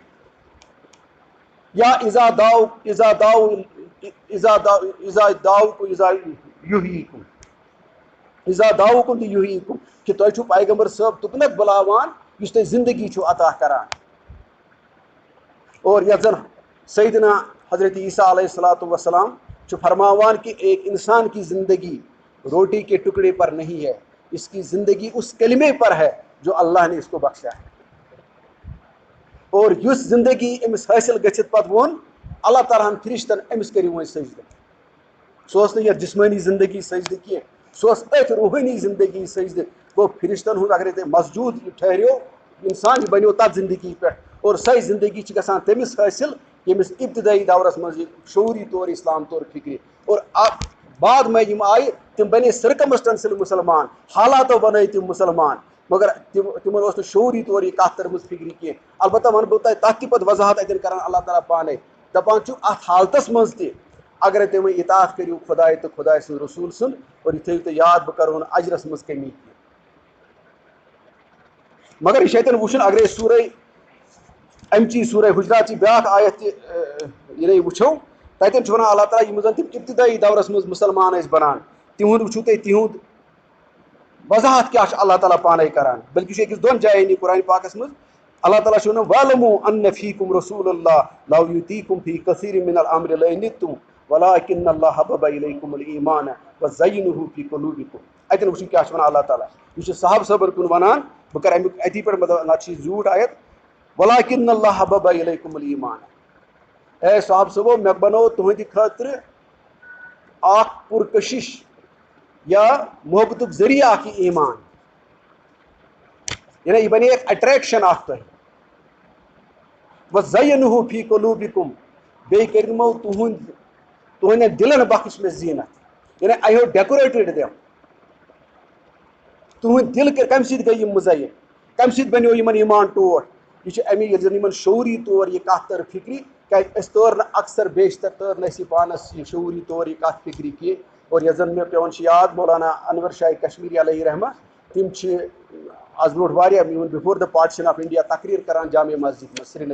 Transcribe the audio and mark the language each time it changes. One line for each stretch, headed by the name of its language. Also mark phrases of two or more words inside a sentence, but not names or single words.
Arabic: یا اذا دعوکم
Kashmiri: تہِ یحییکم کہ تۄہہِ چھُو پیغمبر صٲب تُکنتھ بُلاوان یُس تۄہہِ زندگی چھُو عطا کران اور یتھ زن سیدنا حضرت عیسیٰ علیہ الصلوۃ والسلام چھُ فرماوان کہ
Urdu: ایک انسان کی زندگی روٹی کے ٹکڑے پر نہیں ہے اس کی زندگی اس کلمے پر ہے جو اللہ نے اس کو بخشا ہے
Kashmiri: اور یُس زندگی أمِس حٲصِل گٔژھِتھ پتہٕ ووٚن اللہ تعالیٰ ہن فرشتن أمِس کٔرِو وۄنۍ سجدٕ سُہ اوس نہٕ یتھ جسمٲنی زندگی سجدٕ کینٛہہ سُہ اوس أتھۍ روحٲنی زندگی سجدٕ گوٚو فرشتن ہُنٛد اگرے تُہۍ مسجوٗد یہِ ٹھہریو انسان یہِ بنیو تتھ زندگی پٮ۪ٹھ اور سۄے زندگی چھِ گژھان تٔمِس حٲصِل ییٚمِس ابتدٲیی دورس منٛز یہِ شعوٗری طور اسلام طور فکرِ اور
Urdu: بعد میں
Kashmiri: یِم آیہِ تِم بنے سرکمسٹنشل مسلمان حالاتو بنٲے تِم مسلمان مگر تِمن اوس نہٕ شعوٗری طور یہِ کتھ تٔرمٕژ فکرِ کینٛہہ البتہ ونہٕ بہٕ تۄہہِ تتھ تہِ پتہٕ وضاحت اتٮ۪ن کران اللہ تعالیٰ پانے دپان چھُ اتھ حالتس منٛز تہِ اگرے تُہۍ وۄنۍ اطاعت کٔرِو خۄداے تہٕ خۄداے سٕنٛدِ رسوٗل سُنٛد اور یہِ تھٲیِو تُہۍ یاد بہٕ کرو نہٕ اجرس منٛز کمی کینٛہہ مگر یہِ چھُ اتٮ۪ن وٕچھُن اگرے سورہ امچی سورہ حجراتچی بیاکھ آیت تہِ ییٚلے وٕچھو تتٮ۪ن چھُ ونان اللہ تعالیٰ یِم زن تِم ابتدٲیی دورس منٛز مُسلمان ٲسۍ بنان تِہُنٛد وٕچھِو تُہۍ تِہُنٛد وضاحت کیٛاہ چھُ اللہ تعالیٰ پانے کران بلکہ چھُ أکِس 2 جاین یہِ قرآن پاکس منٛز اللہ تعالیٰ چھُ ونان
Arabic: وَاعْلَمُوا أَنَّ فِيكُمْ رَسُولَ اللَّهِ لَوْ يُطِيعُكُمْ فِي كَثِيرٍ مِنَ الْأَمْرِ لَعَنِتُّمْ وَلَٰكِنَّ اللَّهَ حَبَّبَ إِلَيْكُمُ الْإِيمَانَ وَزَيَّنَهُ فِي قُلُوبِكُمْ
Kashmiri: اتٮ۪ن وٕچھِو کیٛاہ چھُ ونان اللہ تعالیٰ یہِ چھُ صحابہٕ صٲبن کُن ونان بہٕ کرٕ امیُک اتی پٮ۪ٹھ مطلب نتہٕ چھِ یہِ زیوٗٹھ آیت
Arabic: وَلَٰكِنَّ اللَّهَ حَبَّبَ إِلَيْكُمُ الْإِيمَانَ
Kashmiri: اے صحابہٕ صٲبو مےٚ بنوو تُہنٛدِ خٲطرٕ اکھ پُرکشش یا محبتُک ذٔریعہٕ اکھ یہِ ایمان یعنی یہِ بنے اکھ اٹریکشن اکھ تۄہہِ
Arabic: وَزَيَّنَهُ فِي قُلُوبِكُمْ
Kashmiri: بیٚیہِ کٔرۍمو تُہنٛدٮ۪ن دِلن بخش مےٚ زیٖنت یعنی
English: I have decorated them
Kashmiri: تُہنٛدۍ دِل کمہِ سۭتۍ گٔے یِم مُزین کمہِ سۭتۍ بنیو یِمن ایمان ٹوٹھ یہِ چھُ امی ییٚلہِ زن یِمن شعوٗری طور یہِ کتھ تٔر فکرِ کیازِ أسۍ تٲر نہٕ اکثر بیشتر تٲر نہٕ اَسہِ یہِ پانس یہِ شعوٗری طور یہِ کتھ فکرِ کینٛہہ اور یۄس زن مےٚ پیٚوان چھِ یاد مولانا انور شاہ کشمیری علیہ رحمہ تِم چھِ آز برونٛٹھ واریاہ یِمن
English: before the partition of India
Kashmiri: تقریٖر کران جامع مسجد منٛز سری